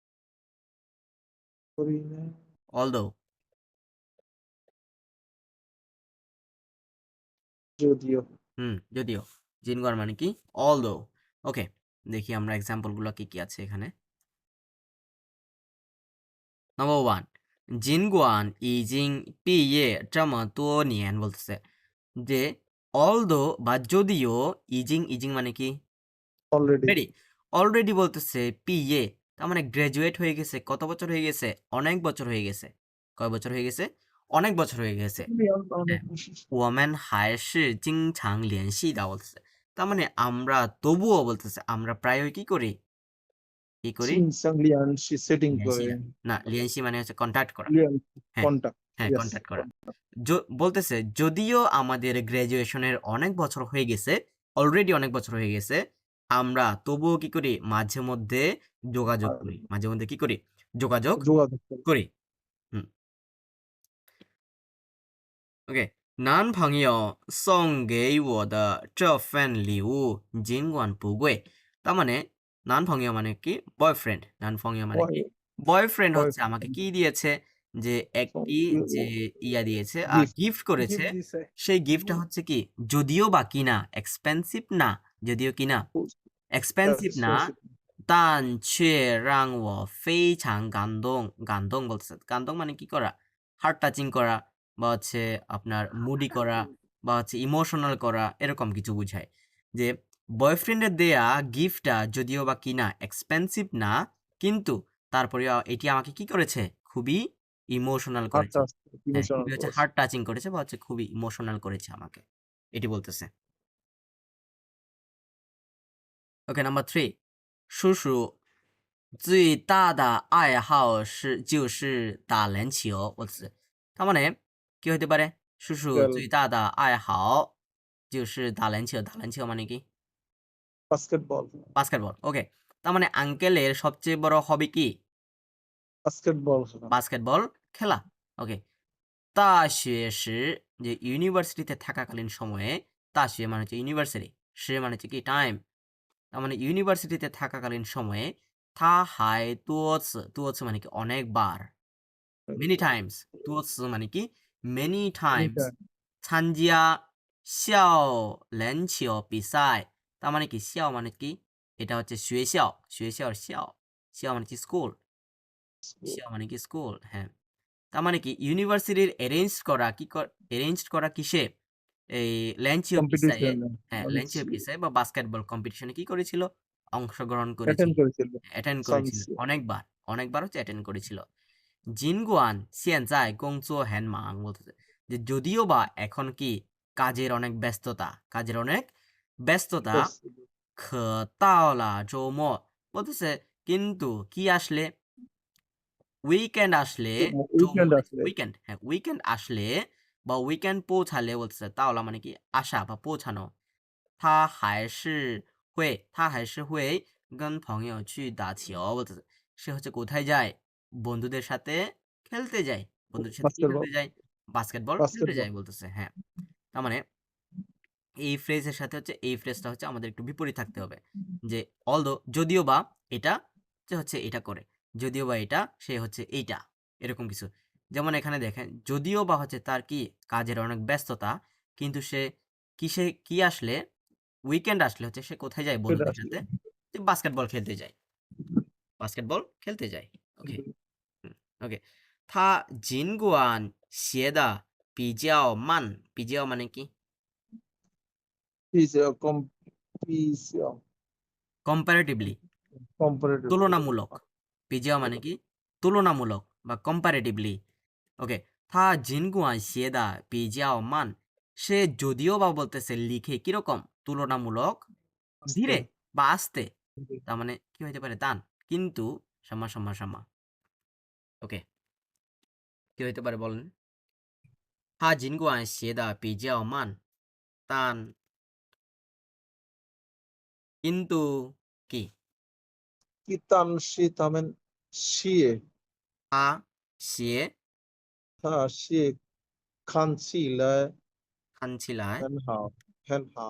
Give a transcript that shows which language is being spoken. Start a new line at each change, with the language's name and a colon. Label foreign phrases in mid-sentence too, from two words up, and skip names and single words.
Bangla: করি না অলদো। যদিও যদিও। জিনগুয়ান মানে কি? অলদো। ওকে, দেখি আমরা এক্সাম্পল গুলো কি কি আছে এখানে। নাম্বার 1,
Chinese: 尽管已经毕业这么多年
Bangla: বলতেছে যে although বা যদিও, ইজিং মানে কি? অলরেডি রেডি, অলরেডি বলতেছে পিএ, তার মানে গ্রাজুয়েট হয়ে গেছে। কত বছর হয়ে গেছে? অনেক বছর হয়ে গেছে। কয় বছর হয়ে গেছে? অনেক বছর হয়ে গেছে। হ্যাঁ,
Chinese: 我们还是经常联系的 বলতেছে।
Bangla: তার মানে আমরা তবুও বলতেছে আমরা প্রায়ই কি করি? কি করি?
Chinese: 经常联系 সেটিং 联系
Bangla: করে না, না লিয়েনশি মানে হচ্ছে কন্টাক্ট করা। হ্যাঁ, কন্টাক্ট হ্যাঁ, ইয়েস কন্টাক্ট করা। বলতেছে যদিও আমাদের গ্র্যাজুয়েশনের অনেক বছর হয়ে গেছে, অলরেডি অনেক বছর হয়ে গেছে, আমরা তবুও কি করি? মাঝে মধ্যে যোগাযোগ করি। মাঝে মধ্যে কি করি? যোগাযোগ যোগাযোগ করে করি। হুম, ওকে।
Chinese: 男朋友送给我的这份礼物尽管不贵।
Bangla: তার মানে 男朋友 মানে কি? বয়ফ্রেন্ড। 男朋友 মানে কি? বয়ফ্রেন্ড হচ্ছে আমাকে কি দিয়েছে? যে একটি যে ইয়া দিয়েছে, গিফট গিফট করেছে। গিফট দিছে সেই গিফটটা হচ্ছে কি? যদিও বা কিনা, এক্সপেনসিভ না। যদিও কিনা, এক্সপেনসিভ না।
Chinese: 但却让我非常感动。
Bangla: 感动বলতেছে। 感动মানে কি করা?
English: heart touching
Bangla: করা, বা হচ্ছে আপনার মুডি করা, বা হচ্ছে ইমোশনাল করা এরকম কিছু বোঝায়। যে বয়ফ্রেন্ডের দেয়া গিফটটা যদিও বা কিনা এক্সপেন্সিভ না, কিন্তু তারপরেও এটি আমাকে কি করেছে, খুবই ইমোশনাল করেছে। হাতটা হ্যাঁ, ইমোশনাল খুবই হচ্ছে করেছে।
English: heart touching
Bangla: করেছে বা হচ্ছে খুবই ইমোশনাল করেছে আমাকে, এটি বলতেছে। ওকে, নাম্বার 3,
Chinese: 叔叔最大的爱好就是打篮球。
Bangla: তার মানে কি হতে পারে?
Chinese: 叔叔
Bangla: খেল
Chinese: 最大的爱好就是打篮球。
Bangla: 打篮球 মানে কি? বাস্কেটবল। বাস্কেটবল। ওকে। তার মানে আঙ্কেলের সবচেয়ে বড় হবি কি? বাস্কেটবল খেলা। বাস্কেটবল খেলা। ওকে। 大学时 যে ইউনিভার্সিটিতে থাকাকালীন সময়ে, 大学 মানে হচ্ছে ইউনিভার্সিটি, 时 মানে হচ্ছে কি টাইম। তার মানে ইউনিভার্সিটিতে থাকাকালীন সময়ে
Chinese: 他还多次，多次
Bangla: মানে কি অনেকবার,
English: many times,
Bangla: 多次 মানে কি
English: many times
Chinese: 参加校篮球比赛।
Bangla: তার মানে কি校মানে কি, এটা হচ্ছে
Chinese: 学校, 学校校,
Bangla: 校 মানে কি স্কুল, 校মানে কি স্কুল, হ্যাঁ। তার মানে কি ইউনিভার্সিটির অ্যারেঞ্জ করা কিসে, এই
Chinese: 篮球比赛,
Bangla: কম্পিটিশন হ্যাঁ অনেক
Chinese: 篮球比赛
Bangla: বা বাস্কেটবল কম্পিটিশনে কি করেছিল, অংশগ্রহণ অ্যাটেন্ড করেছিল, করেছিল অ্যাটেন্ড করেছিল সানসি। অনেকবার, অনেকবার হচ্ছে অ্যাটেন্ড করেছিল।
Chinese: 尽管现在工作很忙
Bangla: বলতেছে যে যদিও বা এখন কি কাজের অনেক ব্যস্ততা, কাজের অনেক ব্যস্ততা,
Chinese: 可到了周末
Bangla: বলতেছে কিন্তু কি আসলে, উইকেন্ড আসলে, জৌমো উইকেন্ড মানে আসলে উইকেন্ড, হ্যাঁ উইকেন্ড আসলে বা উইকেন্ড পৌঁছালে বলতেছে, তাওলা মানে কি আসা বা পৌঁছানো,
Chinese: 他还是会跟朋友去打球
Bangla: বলতেছে সে হচ্ছে কোথায় যায়, বন্ধুদের সাথে খেলতে যায়, বন্ধুদের সাথে কি বাস্কেটবল খেলতে যায়, বাস্কেটবল খেলতে বাস্কেটবল যায় বলতেছে, হ্যাঁ। তার মানে এই ফ্রেজের সাথে হচ্ছে এই ফ্রেজটা হচ্ছে আমাদের একটু বিপরীত থাকতে হবে, যে অলদো যদিও বা এটা যে হচ্ছে এটা করে, যদিও বা এটা সে হচ্ছে এইটা, এরকম কিছু। যেমন এখানে দেখেন যদিও বা হচ্ছে তার কি কাজের অনেক ব্যস্ততা, কিন্তু সে কিসে কি আসলে, উইকেন্ড আসলে হচ্ছে সে কোথায় যায় সেটা বন্ধুদের আসলে সাথে, বাস্কেটবল খেলতে যায়, বাস্কেটবল খেলতে যায়। ওকে, ওকে।
Chinese: 他尽管写的比较慢，比较
Bangla: মানে কি, কম্পিটিশন কম্পারেটিভলি, কম্পারেটিভলি তুলনামূলক, পিজিও মানে কি তুলনামূলক বা কম্পারেটিভলি। ওকে,
Chinese: 他尽管写的比较慢，
Bangla: সে যদিও বা বলতেছে লিখে কিরকম, তুলনামূলক আস্তে ধীরে বা আস্তে, তার মানে কি হইতে পারে তান, কিন্তু সাম্মা। ওকে, কি হইতে পারে বলেন?
Chinese: 他尽管写的比较慢，但
Bangla: কিন্তু কি,
Chinese: 他们写他写写看看起来很好